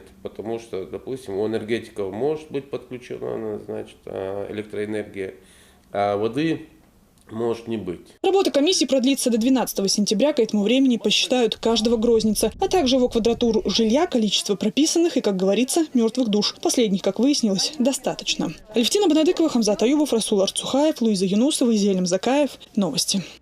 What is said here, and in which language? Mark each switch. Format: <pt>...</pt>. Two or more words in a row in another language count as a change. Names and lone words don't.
<ru>Потому что, допустим, у энергетиков может быть подключена, значит, электроэнергия, а воды может не быть. Работа комиссии продлится до 12 сентября. К этому времени посчитают каждого грозненца, а также его квадратуру жилья, количество прописанных и, как говорится, мертвых душ. Последних, как выяснилось, достаточно. Алевтина Бонадыкова, Хамзат Аюбов, Расул Арцухаев, Луиза Юнусова и Зелим Закаев. Новости.</ru>